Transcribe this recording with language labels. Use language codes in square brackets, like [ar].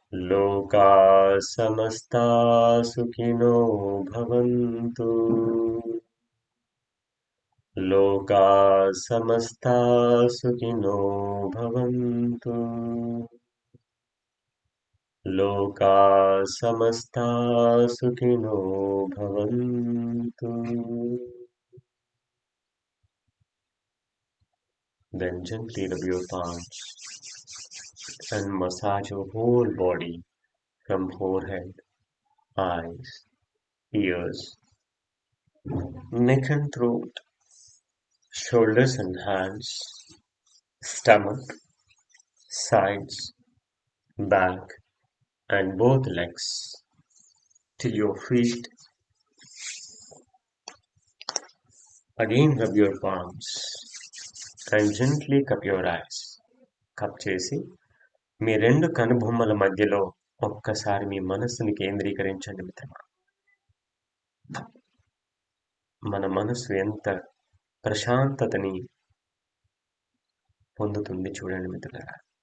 [sa] लोकाः समस्ताः सुखिनो भवन्तु लोकाः समस्ताः सुखिनो भवन्तु लोकाः समस्ताः सुखिनो भवन्तु. [en] Then gently rub your palms and massage your whole body from forehead, eyes, ears, neck and throat, shoulders and hands, stomach, sides, back, and both legs till your feet. Again rub your palms and gently cup your eyes. [te] Cup చేసి మీ రెండు కనుబొమ్మల మధ్యలో ఒక్కసారి మీ మనస్సుని కేంద్రీకరించండి మిత్రమా. మన మనస్సు ఎంత ప్రశాంతతని పొందుతుంది చూడండి మిత్రులారా.